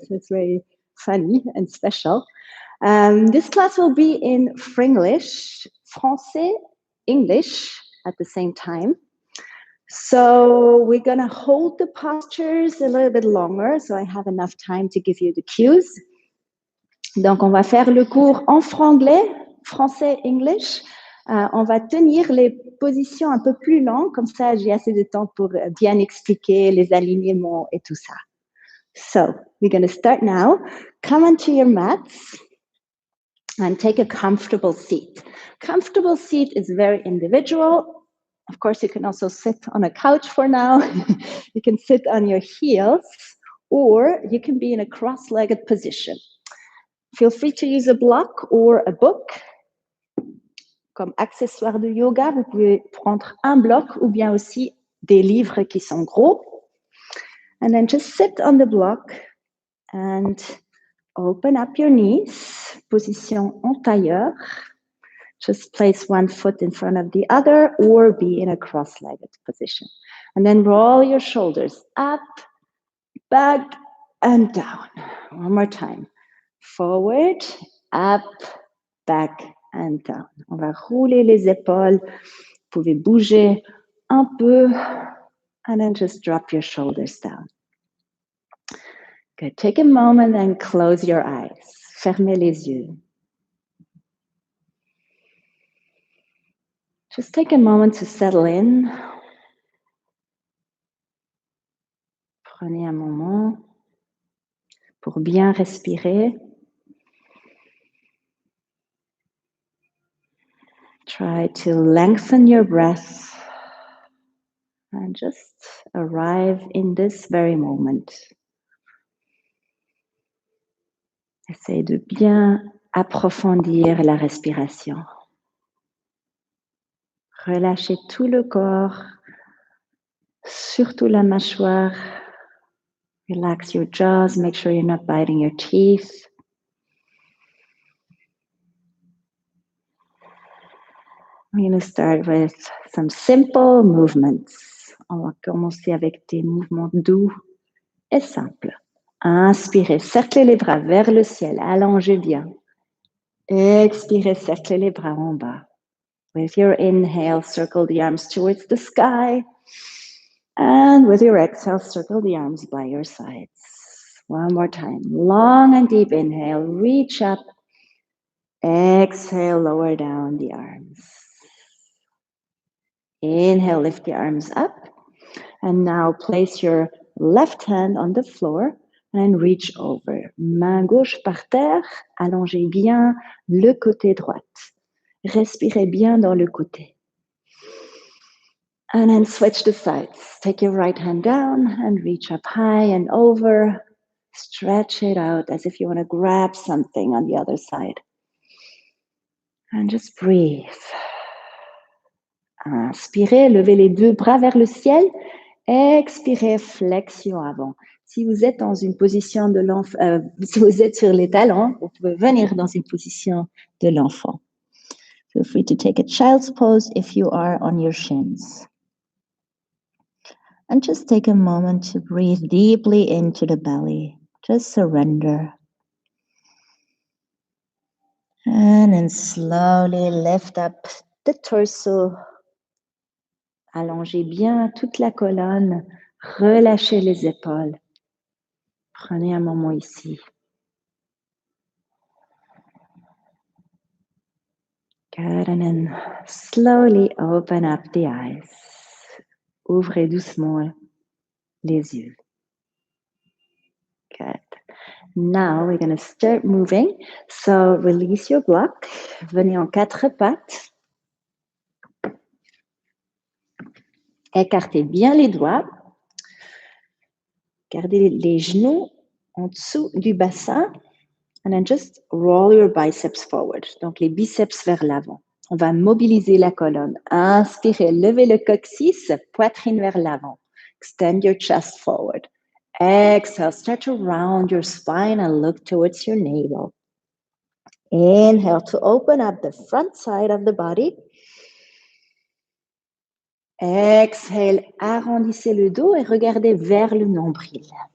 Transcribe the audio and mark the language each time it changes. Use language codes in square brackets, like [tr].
[en] So it's very funny and special. This class will be in Frenglish, Français, English at the same time. So we're going to hold the postures a little bit longer, so I have enough time to give you the cues. [fr] Donc, on va faire le cours en franglais, français, English. On va tenir les positions un peu plus longues, comme ça j'ai assez de temps pour bien expliquer les alignements et tout ça. [en] So, we're going to start now. Come onto your mats and take a comfortable seat. Comfortable seat is very individual. Of course, you can also sit on a couch for now. You can sit on your heels, or you can be in a cross-legged position. Feel free to use a block or a book. [fr] Comme accessoire de yoga, vous pouvez prendre un bloc ou bien aussi des livres qui sont gros. [en] And then just sit on the block and open up your knees, [fr] position en tailleur. [en] Just place one foot in front of the other or be in a cross-legged position. And then roll your shoulders up, back, and down. One more time. Forward, up, back, and down. [fr] On va rouler les épaules. Vous pouvez bouger un peu. [en] And then just drop your shoulders down. Good. Take a moment and close your eyes. [fr] Fermez les yeux. [en] Just take a moment to settle in. [fr] Prenez un moment pour bien respirer. [en] Try to lengthen your breath and just arrive in this very moment. [fr] Essayez de bien approfondir la respiration. Relâchez tout le corps, surtout la mâchoire. [en] Relax your jaws, make sure you're not biting your teeth. We're going to start with some simple movements. [fr] On va commencer avec des mouvements doux et simples. Inspirez, cerclez les bras vers le ciel, allongez bien. Expirez, cerclez les bras en bas. [en] With your inhale, circle the arms towards the sky. And with your exhale, circle the arms by your sides. One more time. Long and deep inhale, reach up. Exhale, lower down the arms. Inhale, lift the arms up. And now place your left hand on the floor and reach over. [fr] Main gauche par terre, allongez bien le côté droit. Respirez bien dans le côté. [en] And then switch the sides. Take your right hand down and reach up high and over. Stretch it out as if you want to grab something on the other side. And just breathe. [fr] Inspirez, levez les deux bras vers le ciel. Expirez, flexion avant. Si vous êtes dans une position de l'enfant, si vous êtes sur les talons, vous pouvez venir dans une position de l'enfant. [en] Feel free to take a child's pose if you are on your shins. And just take a moment to breathe deeply into the belly. Just surrender. And then slowly lift up the torso. [fr] Allongez bien toute la colonne. Relâchez les épaules. Prenez un moment ici. [en] Good, and then slowly open up the eyes. [fr] Ouvrez doucement les yeux. [en] Good. Now we're going to start moving. So release your block. [fr] Venez en quatre pattes. Écartez bien les doigts. Gardez les genoux en dessous du bassin. [en] And then just roll your biceps forward. [fr] Donc les biceps vers l'avant. On va mobiliser la colonne. Inspirez, levez le coccyx, poitrine vers l'avant. [en] Extend your chest forward. Exhale, stretch around your spine and look towards your navel. Inhale to open up the front side of the body. Exhale, [fr] arrondissez le dos et regardez vers le nombril.